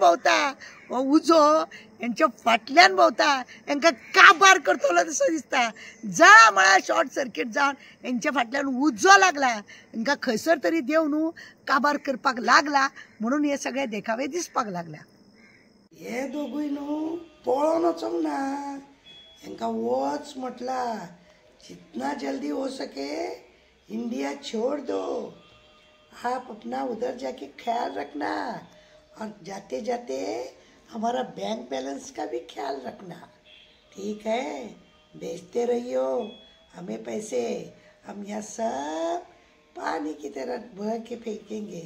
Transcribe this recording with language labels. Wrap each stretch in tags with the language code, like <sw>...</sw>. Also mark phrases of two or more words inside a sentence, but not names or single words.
<kok>भोंवता हो उजो हेंच्या फाटल्यान भोंवता हेंकां काबार करतलो तसो दिसता जा म्हळ्यार</kok> <en>short circuit</en> <kok>जावन हेंच्या फाटल्यान उजो लागला हेंकां खंयसर तरी देव न्हू काबार करपाक लागला म्हणून हे सगळे देखावे दिसपाक लागल्या हे दोगूय न्हू पळोवन वचोंक ना हेंकां वच म्हटला</kok> <hi>जितना जल्दी हो सके इंडिया छोड़ दो आप अपना उधर जाके ख्याल रखना और जाते जाते हमारा बैंक बैलेंस का भी ख्याल रखना, ठीक है? बेचते रहियो हमें पैसे, हम यहाँ सब पानी की तरह बह के फेंकेंगे।</hi>